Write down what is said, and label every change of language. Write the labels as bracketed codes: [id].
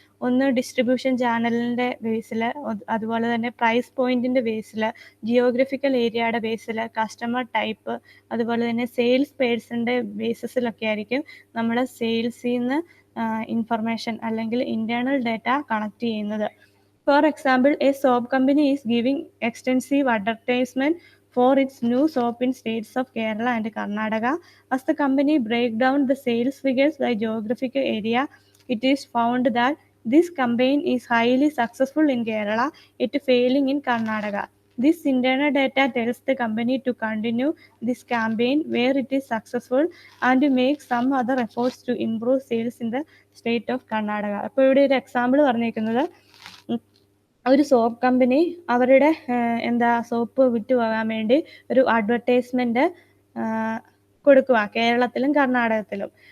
[ml] ഒന്ന് ഡിസ്ട്രിബ്യൂഷൻ ചാനലിൻ്റെ ബേസിൽ, അതുപോലെ തന്നെ പ്രൈസ് പോയിൻറ്റിൻ്റെ ബേസിൽ, ജിയോഗ്രഫിക്കൽ ഏരിയയുടെ ബേസിൽ, കസ്റ്റമർ ടൈപ്പ്, അതുപോലെ തന്നെ സെയിൽസ് പേഴ്സൻ്റെ ബേസിസിലൊക്കെ ആയിരിക്കും നമ്മൾ സെയിൽസിൽ നിന്ന് ഇൻഫർമേഷൻ അല്ലെങ്കിൽ ഇൻറ്റേർണൽ ഡാറ്റ കളക്ട് ചെയ്യുന്നത്. [en] For example, a soap company is giving extensive advertisement for its new soap in states of Kerala and Karnataka. As the company breaks down the sales figures by geographical area, it is found that this campaign is highly successful in Kerala, yet failing in Karnataka. This internal data tells the company to continue this campaign where it is successful and make some other efforts to improve sales in the state of Karnataka. [ml] അപ്പോൾ ഇവിടെ ഒരു example പറഞ്ഞിരിക്കുന്നത്, ഒരു soap company അവരുടെ soap വിറ്റുപോകാൻ വേണ്ടി ഒരു advertisement കൊടുക്കുക കേരളത്തിലും കർണാടകത്തിലും.